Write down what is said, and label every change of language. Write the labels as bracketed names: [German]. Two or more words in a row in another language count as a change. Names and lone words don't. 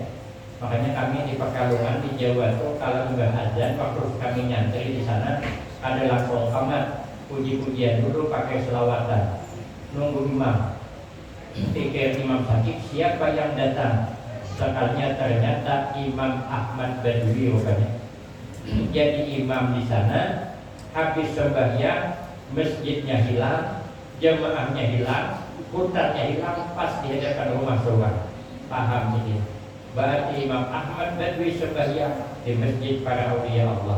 [Banjar] Makanya kami di Pekalongan di Jawa tuh kalau sudah azan waktu kami nyantri di sana ada langsung tamat puji-pujian dulu pakai selawatan. Nunggu imam. Pikir Imam Syakik siapa yang datang? Sakalnya ternyata Imam Ahmad Badwi rupanya. Jadi imam di sana, habis sembahyang, masjidnya hilang, jemaahnya hilang, hutannya hilang, pas di hadapan rumah sowan. Paham ini? Berarti Imam Ahmad Badwi sembahyang di masjid para [Arabic] أولياء الله.